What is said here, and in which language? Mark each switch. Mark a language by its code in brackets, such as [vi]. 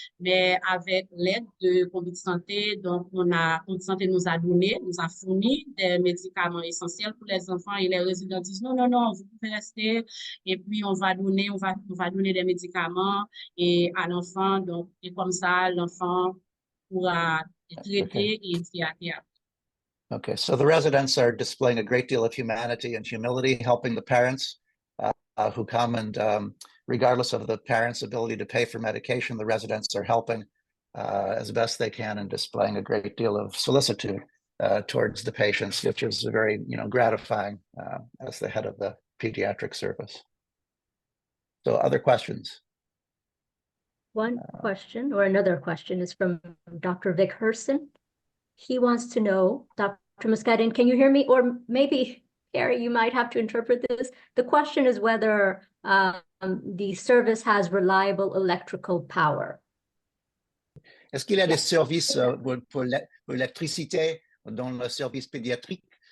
[fr] Mais avec l'aide de Konbit Sante, donc Konbit Sante nous a fourni des médicaments essentiels pour les enfants et les résidents disent non, non, non, vous pouvez rester et puis on va donner des médicaments et à l'enfant, donc, et comme ça, l'enfant pourra être traité et être. [en] Okay, so the residents are displaying a great deal of humanity and humility, helping the parents who come, and regardless of the parents' ability to pay for medication, the residents are helping as best they can and displaying a great deal of solicitude towards the patients, which is very, gratifying as the head of the pediatric service. So other questions? One question or another question is from Dr. Vic Herson. He wants to know, Dr. Muscadin, can you hear me? Or maybe, Harry, you might have to interpret this. The question is whether the service has reliable electrical power. [fr] Est-ce qu'il y a des services pour l'électricité dans le service pédiatrique?